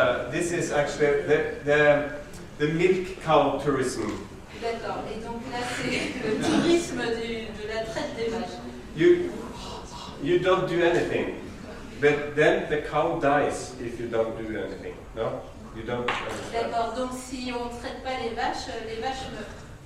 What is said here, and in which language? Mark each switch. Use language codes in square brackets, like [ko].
[en] This is actually the milk cow tourism. [fr] D'accord. Et donc là c'est le tourisme de la traite des vaches. [en] You don't do anything, but then the cow dies if you don't do anything. No, you don't. [fr] D'accord. Donc si on ne traite pas les vaches meurent.